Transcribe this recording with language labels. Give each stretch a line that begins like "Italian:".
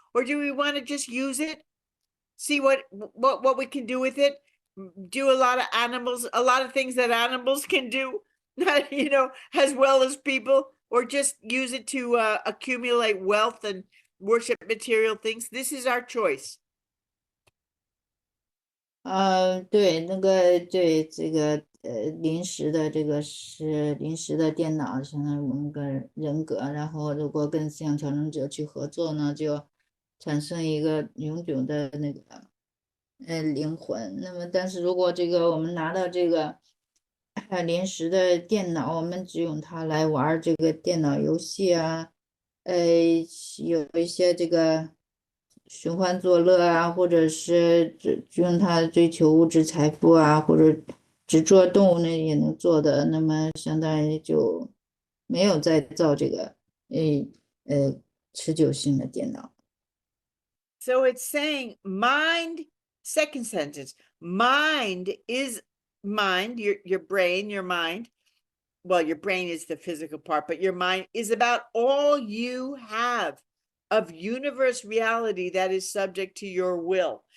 English: Or do we want to just use it? See what we can do with it. Do a lot of things that animals can do, as well as people, or just use it to accumulate wealth and worship material things. This is our choice.
Chinese: 对，对这个临时的这个是临时的电脑，相当于我们个人格。然后如果跟思想调整者去合作呢，就产生一个永久的那个灵魂。那么但是如果这个我们拿到这个临时的电脑，我们只用它来玩这个电脑游戏啊，有一些这个寻欢作乐啊，或者是只用它追求物质财富啊，或者只做动物呢也能做的，那么相当于就没有再造这个持久性的电脑。
English: So it's saying mind, second sentence, mind is mind, your brain, your mind. Well, your brain is the physical part, but your mind is about all you have of universe reality that is subject to your will.